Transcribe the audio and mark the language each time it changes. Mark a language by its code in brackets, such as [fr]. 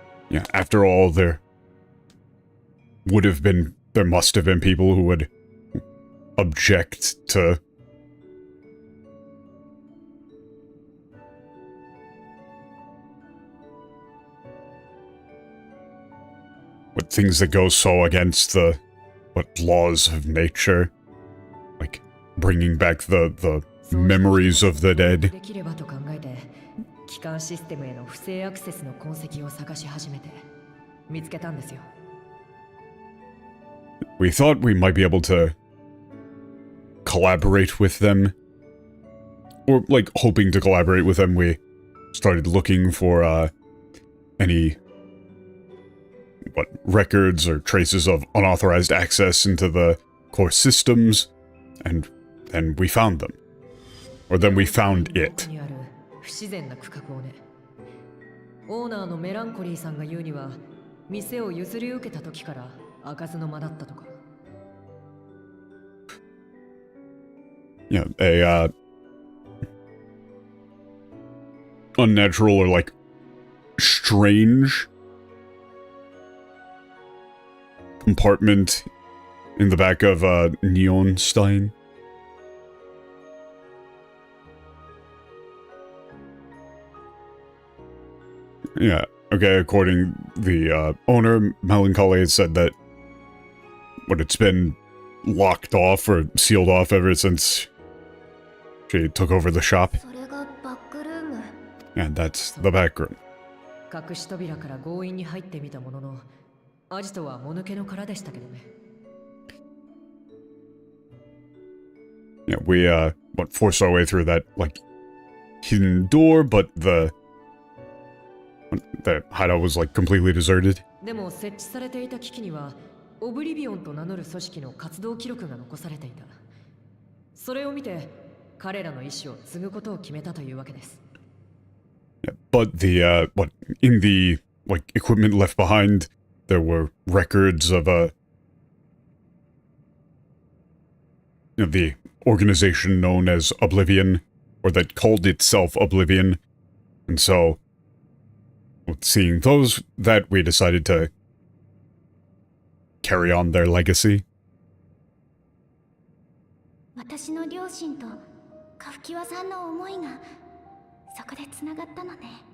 [en] Yeah, after all, there must have been people who would object to things that go so against the laws of nature, like bringing back the memories of the dead. [ja] できればと考えて、基幹システムへの不正アクセスの痕跡を探し始めて見つけたんですよ。 [en] We thought we might be able to collaborate with them, or like hoping to collaborate with them. We started looking for any records or traces of unauthorized access into the core systems, and then we found them. Or then we found it. [ja] にある不自然な区画をね。オーナーのメランコリーさんが言うには、店を譲り受けた時から開かずの間だったとか。 [en] Yeah, a unnatural or like strange compartment in the back of Neonstein. Yeah, okay, according the owner, Melancholy said that it's been locked off or sealed off ever since she took over the shop. [ja] それがバックルーム。 [en] And that's the back room. [ja] 隠し扉から強引に入ってみたものの、アジトはもぬけの殻でしたけどね。 [en] Yeah, we forced our way through that like hidden door, but the hideout was like completely deserted. [ja] でも設置されていた機器にはオブリビオンと名乗る組織の活動記録が残されていた。それを見て彼らの意思を継ぐことを決めたというわけです。 [en] Yeah, but the in the like equipment left behind, there were records of the organization known as Oblivion, or that called itself Oblivion, and so seeing those, that we decided to carry on their legacy. [ja] 私の両親とカフキワさんの思いがそこでつながったのね。